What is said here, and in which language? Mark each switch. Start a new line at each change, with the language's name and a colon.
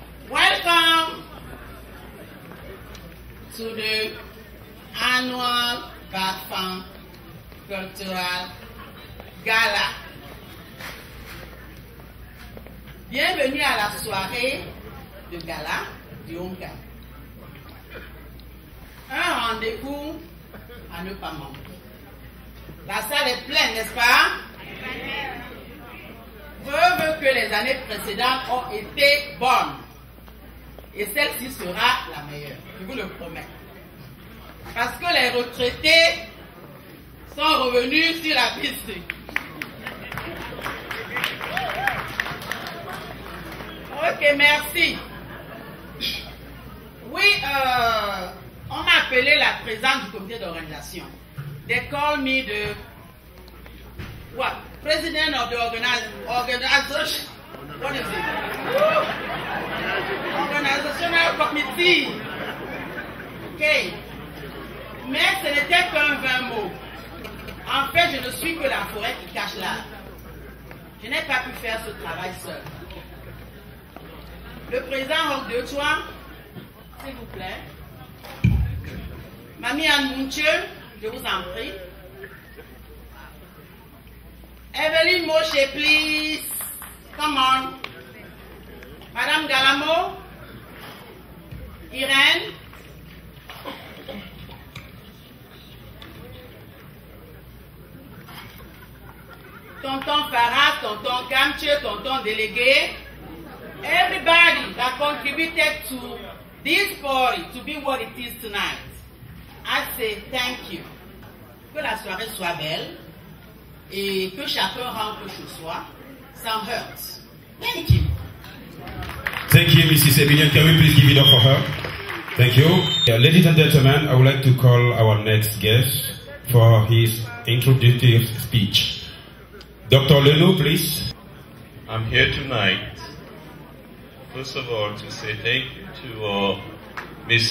English: Welcome to the annual GAFAM Cultural Gala.
French: Bienvenue à la soirée de gala du ONCAM. Un rendez-vous à ne pas manquer. La salle est pleine, n'est-ce pas? Preuve que les années précédentes ont été bonnes. Et celle-ci sera la meilleure, je vous le promets. Parce que les retraités sont revenus sur la piste. Ok, merci. Oui, on m'a appelé la présidente du comité d'organisation.
English: They call me the what? President of the organization. What is it? Organizational committee. Ok.
French: Mais ce n'était qu'un 20 mots. En fait, je ne suis que la forêt qui cache l'arbre. Je n'ai pas pu faire ce travail seul. Le président Rob Dotois, s'il vous plaît. Mamie Anne Mountieu, je vous en prie.
English: Evelyne Moshe, please. Come on.
French: Madame Galamo. Irène. Tonton Farah, Tonton Kamche, Tonton Délégué.
English: Everybody that contributed to this party to be what it is tonight. I say thank you.
French: Que la soirée soit belle et que chacun rentre chez soi sans hurt.
English: Thank you. Thank you, Mrs. Emilienne. Can we please give it up for her? Thank you. Ladies and gentlemen, I would like to call our next guest for his introductory speech. Dr. Leno, please. I'm here tonight, first of all, to say thank you to Ms.